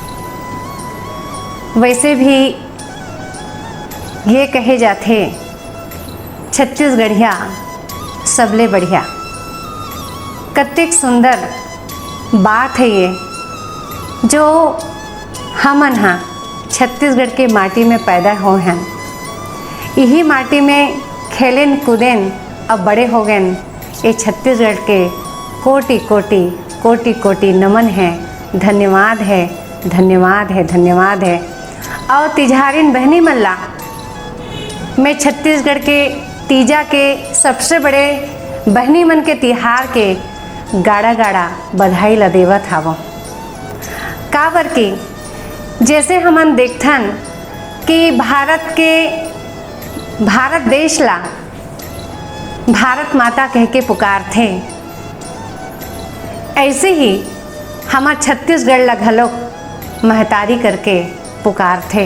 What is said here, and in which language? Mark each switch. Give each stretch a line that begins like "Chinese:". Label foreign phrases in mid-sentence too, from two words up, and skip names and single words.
Chhattisgarhi: वैसे भी ये कहे जाते छत्तीसगढ़िया सबले बढ़िया। कत्तिक सुंदर बात है ये जो हमन हाँ छत्तीसगढ़ के माटी में पैदा हो हैं। यही माटी में खेलें कूदें अब बड़े हो गए। ये छत्तीसगढ़ के कोटि कोटि कोटि कोटि नमन है, धन्यवाद है, धन्यवाद है, धन्यवाद है। और तिजहारिन बहनी मल्ला मैं छत्तीसगढ़ के तीजा के सबसे बड़े बहनी मन के तिहार के गाड़ा गाड़ा बधाई ला देवत हावो। काबर की जैसे हमन देखथन कि भारत देश ला भारत माता कह के पुकारथे, ऐसे ही हमार छत्तीसगढ़ ला घलोक महतारी करके पुकारथे।